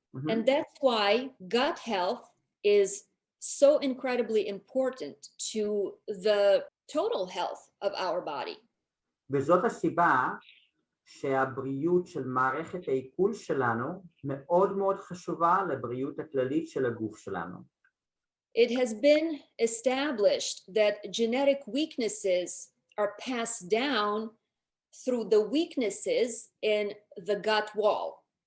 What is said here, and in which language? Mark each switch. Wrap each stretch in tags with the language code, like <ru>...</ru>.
<en>And that's why gut health is so incredibly important to the total health of our body.</en> <he>וזאת הסיבה שהבריאות של מערכת העיכול שלנו מאוד מאוד חשובה לבריאות הכללית של הגוף שלנו.</he> <en>It has been established that genetic weaknesses are passed down through the weaknesses in the gut wall.</en>